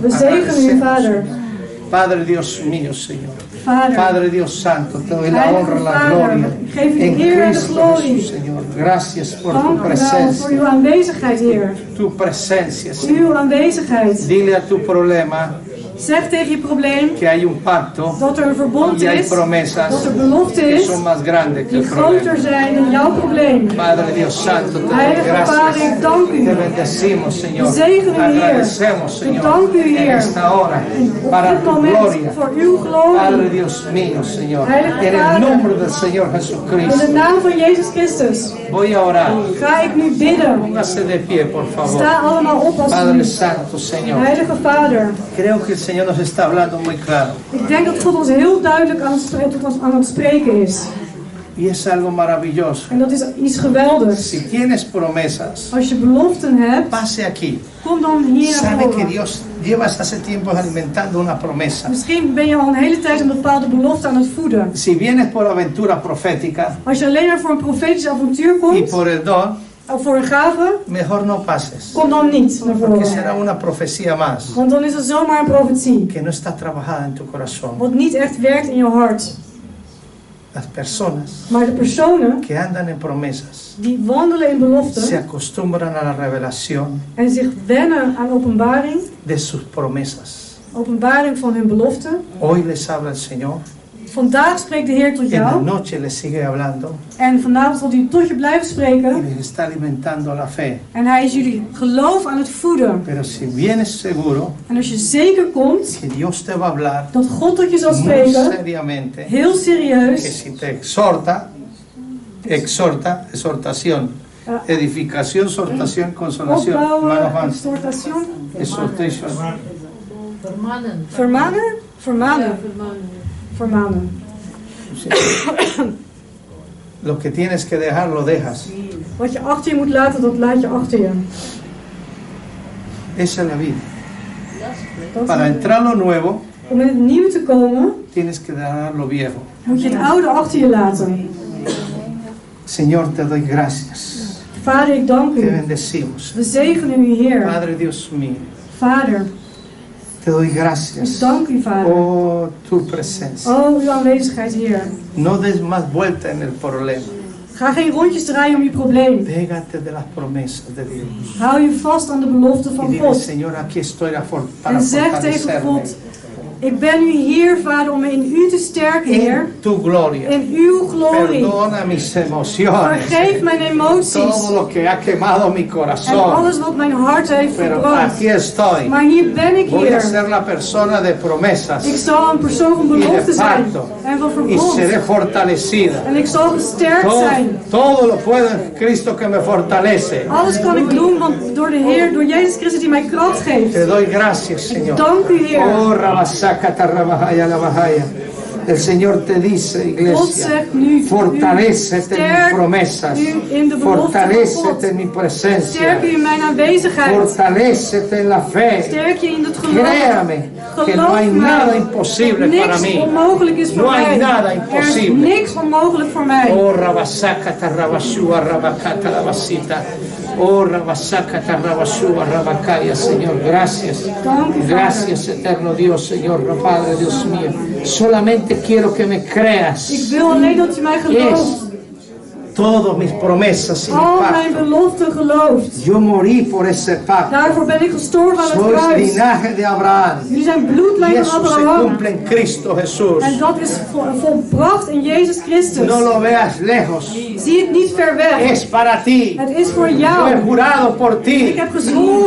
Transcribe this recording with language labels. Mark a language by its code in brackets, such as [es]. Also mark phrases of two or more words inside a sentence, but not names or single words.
[nl] We zegenen u, [es] Agradecemos, [nl] Vader. [es] Padre Dios mío, Señor. [nl] Vader. [es] Padre Dios Santo, te doy la [nl] Heilige [es] honra, la [nl] Vader, [es] gloria. [nl] ik geef u de En eer en de [es] Cristo [nl] glorie. [es] Jesús, Señor. Gracias por tu [nl] Dank u wel voor [es] presencia. [nl] uw aanwezigheid, Heer. [es] Tu presencia, Señor. [nl] Uw aanwezigheid. [es] Dile a tu problema [nl] Zeg tegen je probleem [es] que hay un pacto [nl] dat er een verbond [es] y hay [nl] is, [es] promesas [nl] dat er belofte [es] que [nl] is, [es] son más grandes que [nl] die [es] el problema. [nl] groter zijn dan jouw probleem. [es] Padre Dios Santo, te doy [nl] Heilige Vader, [es] gracias. [nl] ik dank u. [es] Te bendecimos, Señor. [nl] We zegenen u, Heer. [es] Agradecemos, [nl] We [es] Señor, [nl] danken u, [es] en [nl] Heer. [es] esta hora [nl] Op [es] para [nl] dit [es] tu [nl] moment [es] gloria. [nl] voor uw [es] Padre [nl] glorie. [es] Dios mío, Señor, [nl] Heilige [es] en el [nl] Vader. [es] nombre del Señor [nl] In de [es] Jesucristo, [nl] naam van Jezus Christus [es] voy a orar. [nl] ga ik nu bidden. [es] Póngase de pie, por favor. [nl] Sta allemaal op [es] Padre [nl] alsjeblieft. [es] Santo, Señor. [nl] Heilige Vader, [es] Creo que el Señor nos está hablando muy claro. [nl] ik denk dat God ons heel duidelijk aan het spreken is. [es] Y es algo maravilloso. [nl] En dat is iets geweldigs. [es] Si tienes promesas, [nl] Als je beloften hebt, [es] pase aquí. [nl] kom dan hier naar [es] Sabe que [nl] voren. [es] Dios llevas hace tiempo alimentando una promesa. [nl] Misschien ben je al een hele tijd een bepaalde belofte aan het voeden. [es] Si vienes por aventura profética [nl] Als je alleen maar voor een profetisch avontuur [es] y [nl] komt, [es] por el don, [nl] of voor een gave, [es] mejor no pases. [nl] kom dan niet naar [es] Porque [nl] voren. [es] será una profecía más [nl] Want dan is het zomaar een profetie. [es] que no está trabajada en tu corazón. [nl] Wat niet echt werkt in je hart. [es] Las personas [nl] Maar de personen [es] que andan en promesas [nl] die wandelen in [es] se [nl] beloften [es] acostumbran a la revelación [nl] en zich wennen aan openbaring, [es] de sus promesas. [nl] openbaring van hun beloften. [es] Hoy les habla el Señor. [nl] Vandaag spreekt de Heer tot [es] En la [nl] jou [es] noche les sigue hablando [nl] en vanavond zal hij tot je blijven [es] y [nl] spreken. [es] les está alimentando la fe. [nl] En hij is jullie geloof aan het voeden. [es] Pero si vienes seguro [nl] En als je zeker komt [es] que Dios te va a hablar [nl] dat God tot je zal [es] muy [nl] spreken, [es] seriamente, [nl] heel [es] que [nl] serieus, [es] si te exhortación, [nl] Ja. [es] edificación, exhortación, consolación, hermano [nl] opbouwen, [es] Juan, [en] exhortation, exhortation, [nl] Vermanen. vermanen, vermanen, Vermanen. vermanen. [es] sí. Lo que tienes que dejar, lo dejas. [nl] Wat je achter je moet laten, dat laat je achter je. [es] Esa es la vida. [nl] Dat [es] Para [nl] is- [es] entrar lo nuevo, [nl] Om in het nieuwe te komen, [es] tienes que dejar lo viejo. [nl] moet je het oude achter je laten. [es] Señor, te doy gracias. [nl] Vader, ik dank [es] Te [nl] u. [es] bendecimos. [nl] We zegenen u, Heer. [es] Padre Dios mío, [nl] Vader, [es] te doy [nl] ik [es] gracias. [nl] dank u, Vader. [es] Oh, tu presencia. [nl] Oh, uw aanwezigheid, Heer. [es] No des más vuelta en el problema. [nl] Ga geen rondjes draaien om je probleem. [es] Pégate de las promesas de Dios. [nl] Hou je vast aan de belofte [es] Y [nl] van [es] dile, [nl] God. [es] Señor, aquí estoy para [nl] En zeg tegen [es] fortalecerme [nl] God, ik ben u hier, Vader, om in u te sterken, Heer. [es] en tu gloria. [nl] In uw glorie. [es] Perdona mis emociones. [nl] Vergeef mijn emoties. [es] Todo lo que ha quemado mi [nl] En [es] corazón. [nl] alles wat mijn hart heeft [es] Pero [nl] verbrand. [es] aquí estoy. [nl] Maar hier ben ik, [es] Voy a [nl] Heer. [es] ser la persona de promesas. [nl] Ik zal een persoon van belofte zijn. En van [es] Y seré [nl] verbond. [es] fortalecida. [nl] En ik zal gesterkt zijn. [es] Todo lo puedo en Cristo que me fortalece. [nl] Alles kan ik doen, want door de Heer, door Jezus Christus die mij kracht geeft. [es] Te doy gracias, Señor. [nl] Dank u, Heer. Oh, Rabasaka, Tarrabahaya, Labahaya. [es] El Señor te dice, [nl] God [es] iglesia, [nl] zegt nu, [es] fortalécete en mis [nl] sterk [es] promesas. [nl] u in de belofte van [es] Fortalécete [nl] God. [es] en mi presencia. [nl] Sterk u in mijn aanwezigheid. [es] Fortalécete en la fe. [nl] Sterk je in het geloof. [es] Créame que no [nl] Geloof [es] hay nada [nl] mij. [es] imposible para [nl] Niks [es] mí. [nl] onmogelijk is voor [es] No hay [nl] mij. [es] nada [nl] Er is [es] imposible. [nl] niks onmogelijk voor mij. Oh, Rabasaka, Tarrabashua, Rabakata, Rabasita. Oh, Rabasaka, Tarrabashua, Rabakaya, [es] Señor, gracias. [nl] Dank u, Vader. [es] Gracias, eterno Dios, Señor, Padre, Dios mío. Solamente quiero que me creas. [nl] Ik wil alleen dat u mij gelooft. [es] Todas mis promesas y mi [nl] Al mijn [es] pacto. [nl] beloften gelooft. [es] Yo morí por ese pacto. [nl] Daarvoor ben ik gestorven aan het [es] Soy [nl] kruis. [es] linaje de Abraham. [nl] Jullie zijn [es] Y [nl] bloedlijn van [es] eso se [nl] Abraham. [es] cumple en Cristo Jesús. [nl] En dat is volbracht in Jezus Christus. [es] No lo veas lejos. [nl] Zie het niet ver weg. [es] Es para ti. [nl] Het is voor [es] Yo he [nl] jou. [es] jurado por ti [nl] Ik heb gezworen